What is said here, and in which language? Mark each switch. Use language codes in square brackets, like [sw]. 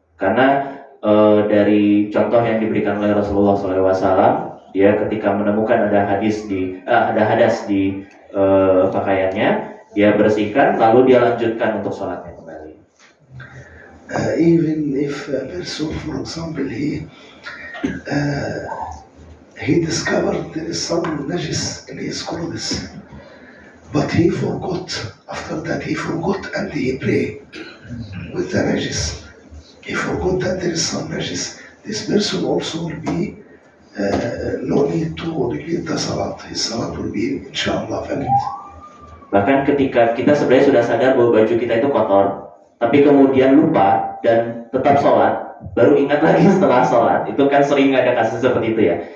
[id] Karena dari contoh yang diberikan oleh Rasulullah SAW, dia ketika menemukan ada hadas di pakaiannya, dia bersihkan lalu dia lanjutkan untuk sholatnya kembali. [en] Even if a person, for example, he discovered there is some najis in his clothes, but he forgot. After that, he forgot and he prayed with the najis. He forgot that there is some najis. This person also will be no need to repeat the salat. His salat will be inshallah valid. [id] Bahkan ketika kita sebenarnya sudah sadar bahwa baju kita itu kotor, tapi kemudian lupa dan tetap sholat, baru ingat lagi setelah sholat, itu kan sering ada kasus seperti itu ya.